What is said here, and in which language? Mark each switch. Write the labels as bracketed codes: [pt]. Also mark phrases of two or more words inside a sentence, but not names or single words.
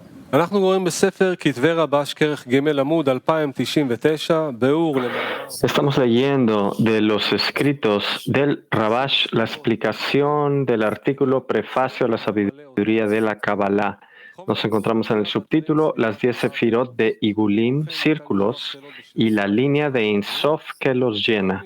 [he] אנחנו קוראים בספר כתבי רבש כרך ג' עמוד 2099, ביאור [es] Estamos leyendo de los escritos del Rabash la explicación del artículo Prefacio a la sabiduría de la Kabbalah. Nos encontramos en el subtítulo Las 10 sefirot de Igulim, círculos, y la línea de Ein Sof que los llena.